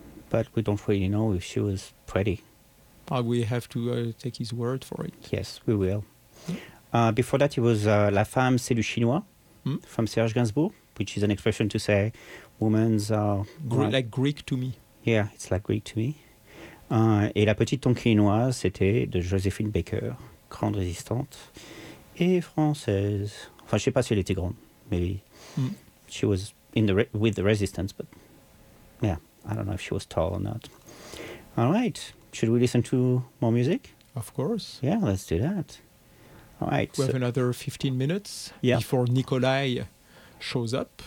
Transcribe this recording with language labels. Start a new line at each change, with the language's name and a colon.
English: But we don't really know if she was pretty. We have to take his word for it. Yes, we will. Before that, it was La Femme, c'est du Chinois from Serge Gainsbourg, which is an expression to say women's are... like Greek to me. Yeah, it's like Greek to me.
French: Et La Petite Tonkinoise, c'était de Joséphine Baker, grande résistante, et française. Enfin, je ne sais pas si elle était grande, maybe.
English: She was in the with the resistance, but yeah, I don't know if she was tall or not. All right. Should we listen to more music? Of course. Yeah, let's do that. All right. We have another 15 minutes before Nikolai shows up.